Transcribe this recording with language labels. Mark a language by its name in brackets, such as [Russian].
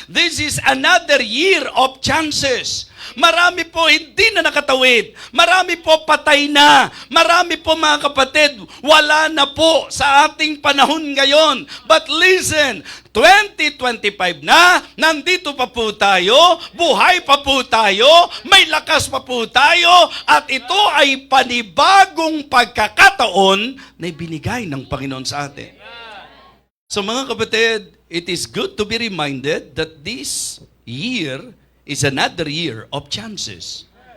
[English] This is another year of chances. [Filipino] Marami po hindi na nakatawid. Marami po patay na. Marami po mga kapatid, wala na po sa ating panahon ngayon. [English] But listen, [Filipino] 2025 na, nandito pa po tayo, buhay pa po tayo, may lakas pa po tayo, at ito ay panibagong pagkakataon na ibinigay ng Panginoon sa atin. So mga kapatid, [English] it is good to be reminded that this year is another year of chances.